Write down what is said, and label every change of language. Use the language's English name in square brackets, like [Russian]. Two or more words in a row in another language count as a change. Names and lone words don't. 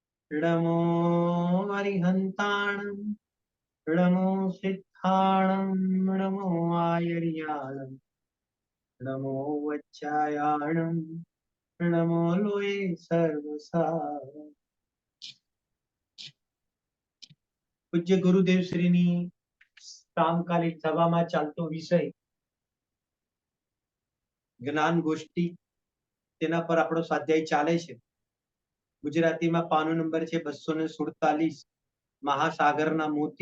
[Prakrit languages] नमो अरिहन्ताणं नमो सिद्धाणं नमो आयर्याणं नमो वच्चायाणं नमो लोये सर्वसार। [Gujarati] પૂજ્ય ગુરુદેવ શ્રીની સામકાલિક સભામાં ચાલતો વિષય જ્ઞાન ગોષ્ઠી, તેના પર આપણો સ્વાધ્યાય ચાલે છે। ગુજરાતીમાં પાનો નંબર છે 247, મહાસાગરના મોતી।